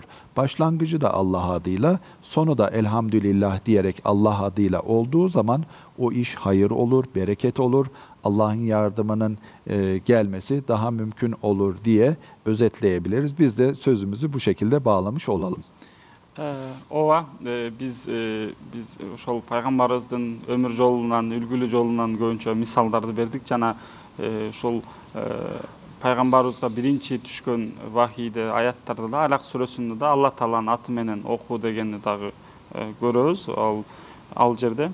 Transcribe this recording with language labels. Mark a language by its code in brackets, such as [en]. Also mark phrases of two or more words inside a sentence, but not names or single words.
[tr] Başlangıcı da Allah adıyla, sonu da elhamdülillah diyerek Allah adıyla olduğu zaman o iş hayır olur, bereket olur. Allah'ın yardımının gelmesi daha mümkün olur diye özetleyebiliriz. Biz de sözümüzü bu şekilde bağlamış olalım. [ky] Ova biz ошол пайгамбарыбыздын өмүр жолунан, үлгүлүү жолунан көбүнчө мисалдарды бердик. Жана ошол пайгамбарыбызга биринчи түшкөн вахийде, аяттарда да, Алак сүрөсүндө да Алла Тааланын аты менен оку дегенди дагы көрөбүз ал жерде.